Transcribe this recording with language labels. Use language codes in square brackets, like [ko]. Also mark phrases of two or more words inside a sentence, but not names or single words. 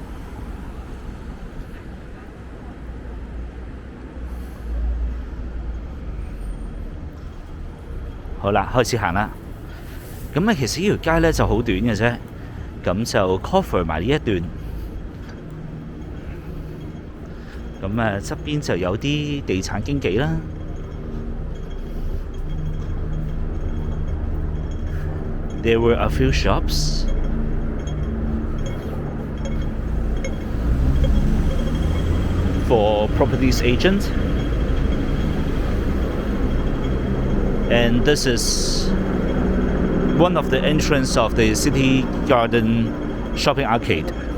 [yue] 好啦，開始行啦。咁其實呢條街呢就好短嘅啫，咁就 cover 埋呢一段。咁側邊就有啲地產經紀啦。 [en] There were a few shops. For properties agent. And this is one of the entrance of the City Garden shopping arcade.